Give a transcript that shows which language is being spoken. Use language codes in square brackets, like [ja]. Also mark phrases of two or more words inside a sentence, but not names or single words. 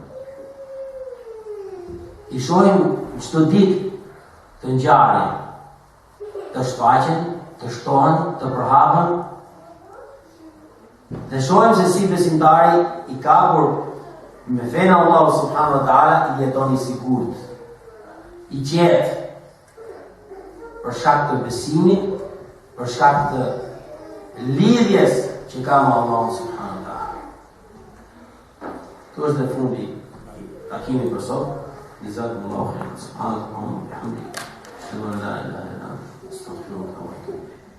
[sq] I shohim çdo ditë të ngjarjen, të shfaqen, të shtohen, të përhapen, dhe shohim se si besimtari i kapur me fenë Allah [ar] سبحانه وتعالى [sq] i jeton i sigurt, i qetë, për shkak të besimit, për shkak të lidhjes që ka me Allah [ar] سبحانه وتعالى. [sq] Kjo është dhe fundi i takimit për sot. [ar] جزاكم الله خيرا. سبحان الله وبحمده. أشهد أن لا إله إلا أنت، أستغفرك وأتوب إليك.